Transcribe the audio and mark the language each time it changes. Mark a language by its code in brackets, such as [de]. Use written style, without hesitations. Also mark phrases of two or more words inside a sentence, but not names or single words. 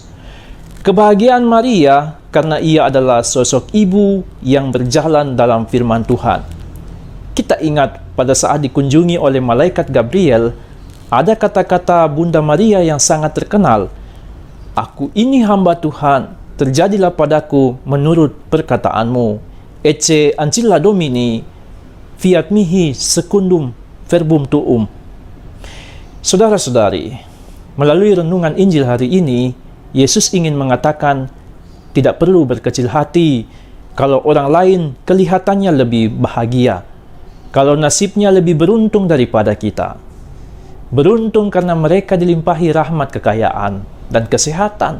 [id] Kebahagiaan Maria karena ia adalah sosok ibu yang berjalan dalam firman Tuhan. Kita ingat pada saat dikunjungi oleh malaikat Gabriel, ada kata-kata Bunda Maria yang sangat terkenal. Aku ini hamba Tuhan, terjadilah padaku menurut perkataanmu. [la] Ecce ancilla Domini, fiat mihi secundum verbum tuum. [id] Saudara-saudari, melalui renungan Injil hari ini, Yesus ingin mengatakan tidak perlu berkecil hati kalau orang lain kelihatannya lebih bahagia, kalau nasibnya lebih beruntung daripada kita. Beruntung karena mereka dilimpahi rahmat kekayaan dan kesehatan.